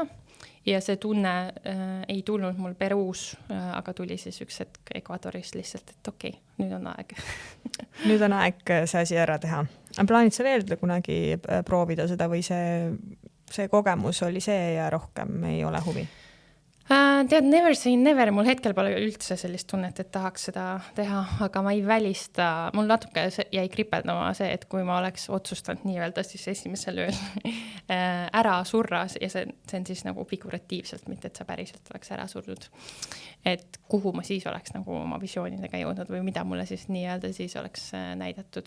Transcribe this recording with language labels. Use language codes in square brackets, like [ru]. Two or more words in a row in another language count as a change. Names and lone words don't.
[et] Ja see tunne ei tulnud mul Peruus, aga tuli siis üks hetk Ecuadoris lihtsalt, et okei, nüüd on aeg. Nüüd on aeg see asi ära teha. Plaanid sa veel kunagi proovida seda või see kogemus oli see ja rohkem ei ole huvi? Tead, [en] never say never, [et] mul hetkel pole üldse sellist tunnet, et tahaks seda teha, aga ma ei välista, mul natuke jäi kripeldama see, et kui ma oleks otsustanud nii-öelda siis esimesel ööl ära surra ja see on siis nagu figuratiivselt, mitte et sa päriselt oleks ära surnud. Et kuhu ma siis oleks nagu oma visioonidega jõudnud või mida mulle siis nii-öelda siis oleks näidatud.